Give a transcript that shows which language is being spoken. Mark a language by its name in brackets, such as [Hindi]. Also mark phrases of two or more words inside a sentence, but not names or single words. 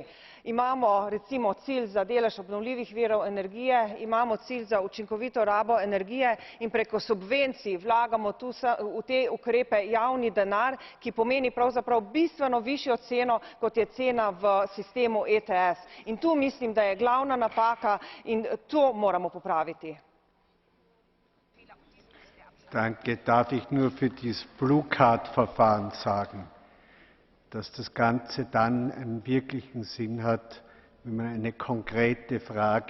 [Slovenian] Imamo recimo cilj za delež obnovljivih virov energije, imamo cilj za učinkovito rabo energije in preko subvencij vlagamo tu v te ukrepe javni denar, ki pomeni pravzaprav bistveno višjo ceno, kot je cena v sistemu ETS. In tu mislim, da je glavna napaka in to moramo popraviti. [German] Danke. Darf ich nur für dieses Blue Card Verfahren sagen, dass das Ganze dann einen wirklichen Sinn hat, wenn man eine konkrete Frage